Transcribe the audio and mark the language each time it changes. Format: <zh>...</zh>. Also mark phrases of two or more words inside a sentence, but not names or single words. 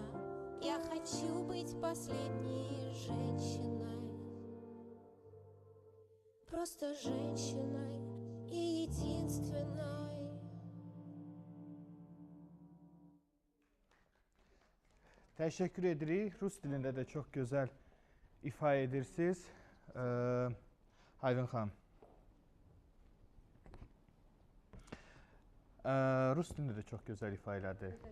<ru>Я хочу быть последней женщиной, просто женщиной и единственной.</ru> <az>Təşəkkür edirik. Rus dilində də çox gözəl ifa edirsiniz. Aydın xanım. Rus dilində də çox gözəl ifa elədi.</az>